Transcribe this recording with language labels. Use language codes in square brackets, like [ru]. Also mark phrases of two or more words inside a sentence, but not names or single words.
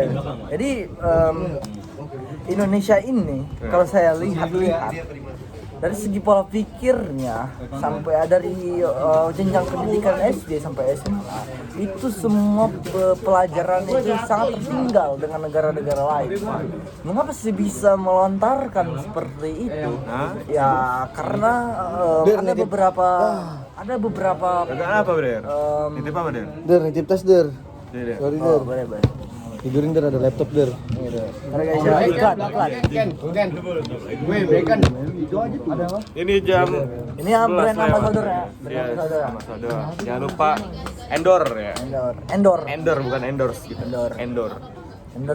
[id] Jadi Indonesia ini kalau saya lihat dari segi pola pikirnya sampai dari jenjang pendidikan SD sampai SMA itu semua pelajaran itu sangat tertinggal dengan negara-negara lain. Mengapa sih bisa melontarkan seperti itu? Ya karena ada beberapa Apa, Der? Nitip apa, Der? Der, nitip tas Der. Der. Sorry Der. boleh. Tidurin Der, ada laptop Der. Karena guys ya iklan. Ini jam Ini brand 11 lewat. ambassador ya. Iya, [en] Brand ambassador. [id] ambassador. Jangan lupa endorse ya. Endor. Endor bukan endorse gitu. Endor. Endor.